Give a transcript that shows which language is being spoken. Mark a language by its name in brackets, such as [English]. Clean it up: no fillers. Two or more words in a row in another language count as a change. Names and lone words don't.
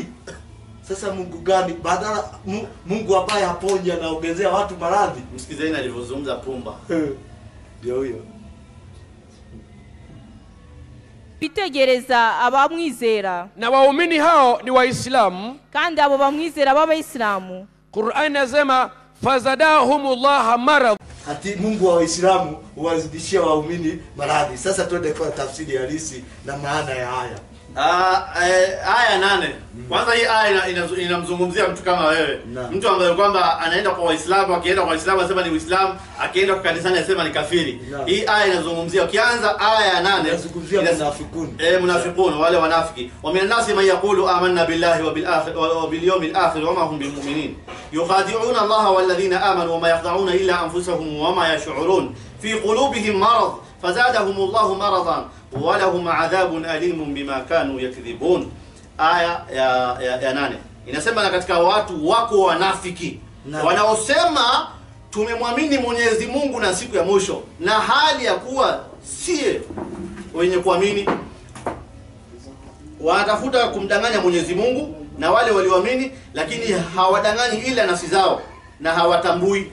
[Swahili] Sasa Mungu gani? Badala Mungu ambaye haponyi anaongezea watu maradhi. Msikizeni alivyozungumza pumba. Ndio huyo. [Rundi] Bitegereza abamwizera, [Swahili] na waumini hao ni Waislamu, [Rundi] kandi abo bamwizera b'Abayisilamu. [Swahili] Qur'an inasema [Arabic] فزادهم الله مرض. [Swahili] Ati Mungu wa Waislamu huwazidishia waumini maradhi. Sasa twende kwa tafsiri halisi na maana ya aya. Aya 8. Kwanza hii aya inamzungumzia mtu kama wewe. Mtu ambaye kwamba anaenda kwa Waislamu, akienda kwa Waislamu anasema ni Uislamu, akienda kwa kanisani anasema ni kafiri. Hii aya inazungumzia, ukianza aya ya 8 inazungumzia munafikun. Munafikun, wale wanafiki. [Arabic] ومن الناس من يقول آمنا بالله وبالآخر وباليوم الآخر وما هم بمؤمنين. يخادعون الله والذين آمنوا وما يخدعون إلا أنفسهم وما يشعرون. في قلوبهم مرض فزادهم الله مرضا ولهم عذاب أليم بما كانوا يكذبون. [Swahili] Aya ya 8 inasema, na katika watu wako wanafiki wanaosema tumemwamini Mwenyezi Mungu na siku ya mwisho, na hali ya kuwa sie wenye kuamini. Wanatafuta kumdanganya Mwenyezi Mungu na wale walioamini, lakini hawadanganyi ila nafsi zao na hawatambui.